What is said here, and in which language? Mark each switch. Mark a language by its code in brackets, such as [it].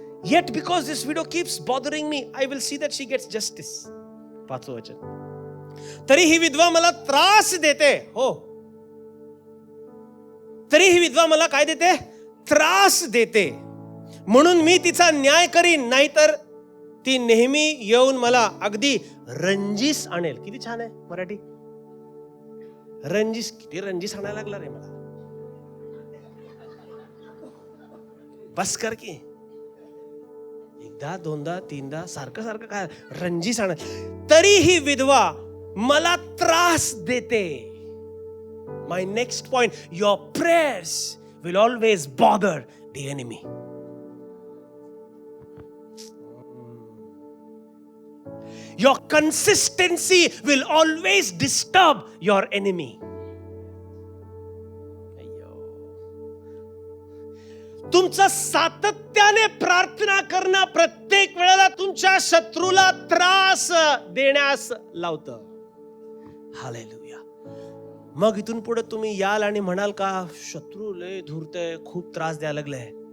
[en] Yet because this widow keeps bothering me, I will see that she gets justice. [mr] 5th वचन. तरी ही विधवा मला त्रास देते. हो, तरी ही विधवा मला काय देते? त्रास देते. म्हणून मी तिचा न्याय करीन, नाहीतर ती नेहमी येऊन मला अगदी रंजीस आणेल. किती छान आहे मराठी. रंजीस. किती रंजीस आणायला लागला रे मला. बस कर की. एकदा दोनदा तीनदा सारखं सारखं काय रंजी सांग, तरी ही विधवा मला त्रास देते. [en] My next point, your prayers will always bother the enemy. Your consistency will always disturb your enemy. [mr] तुमचं सातत्याने प्रार्थना करणं प्रत्येक वेळेला तुमच्या शत्रूला त्रास देण्यास लावतं. हालेलुया. मग इथून पुढे तुम्ही याल आणि म्हणाल का शत्रू लय धूर्तय, खूप त्रास द्यायला लागलाय.